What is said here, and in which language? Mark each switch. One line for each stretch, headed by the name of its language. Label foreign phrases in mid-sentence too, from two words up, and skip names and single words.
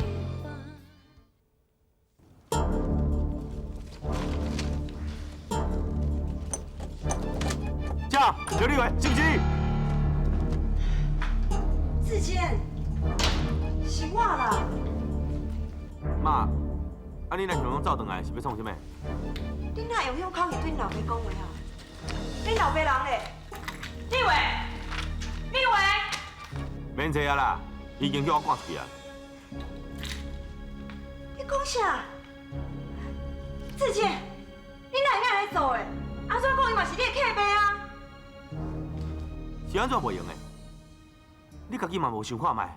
Min Nan Chinese: 这刘立伟，是不是？志坚，是我啦。妈，啊你若想讲走转来，是要创啥物？你哪会用口语对你老爸讲话啊？你老爸人咧？立伟，免坐啊啦，已经叫我赶出去啊。你讲啥？志坚，你哪会安尼做的？安怎讲伊嘛是你的客爸啊？是安怎袂用的？你家己嘛无想看卖？